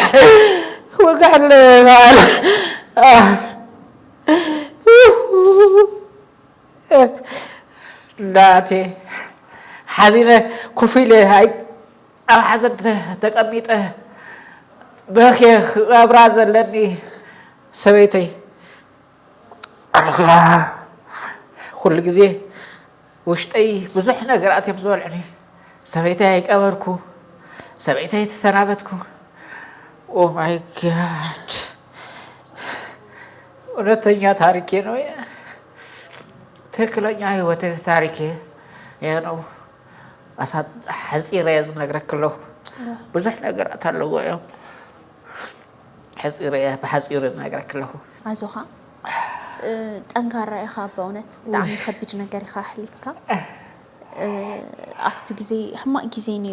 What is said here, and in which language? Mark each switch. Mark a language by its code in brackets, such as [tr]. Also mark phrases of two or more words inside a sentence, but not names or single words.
[ti] እናቴ ሓዚነ ኮፍ ኢለ ኣብ ሓዘን ተቐሚጠ በክየ ክቐብራ ዘለኒ ሰበይተይ ኩሉ ግዜ ውሽጠይ ብዙሕ ነገራት እዮም ዝበልዑኒ ሰበይተይ ኣይቀበርኩ ሰበይተይ ተሰናበትኩ [en] Oh my God [am] እውነተኛ ታሪኬ ነው ትክክለኛ ህይወት ታሪኬ ይሄ ነው [ti] ሓፂረ ዝነግረክ ኣለኹ ብዙሕ ነገራት ኣለዎ እዮም ብሓፂረ ዝነግረክ ኣለኹ ኣዞኻ ጠንካራ ኢኻ በእውነት ብጣዕሚ ከቢድ ነገር ኢኻ ሓሊፍካ ኣብቲ ግዜ ሕማቅ ግዜ ነይሩ